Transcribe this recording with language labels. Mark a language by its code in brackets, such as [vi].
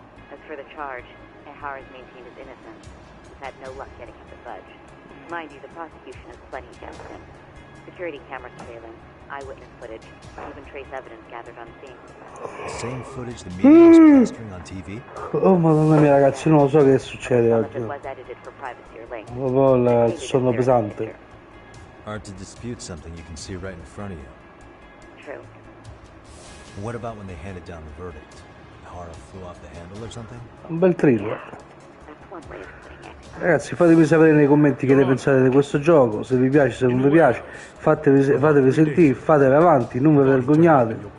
[en] As for the charge, Ehara's maintained his innocence. He's had no luck getting him to budge. Mind you, the prosecution has plenty against him. Security camera surveillance, eyewitness footage, even trace evidence gathered on scene. Same footage the media is plastering on TV? [it] Oh madonna mia ragazzi, non lo so che succede oggi. [en] Some of it was edited for privacy or links. [it] Proprio il sonno pesante. [en] Hard to dispute something you can see right in front of you. True. What about when they handed down the verdict? Ehara flew off the handle or something? [it] Un bel thriller. [en] That's one way of putting it. [it] Ragazzi, fatemi sapere nei commenti che ne pensate di questo gioco, se vi piace, se non vi piace, fatevi sentire, fatevi avanti, non vi vergognate.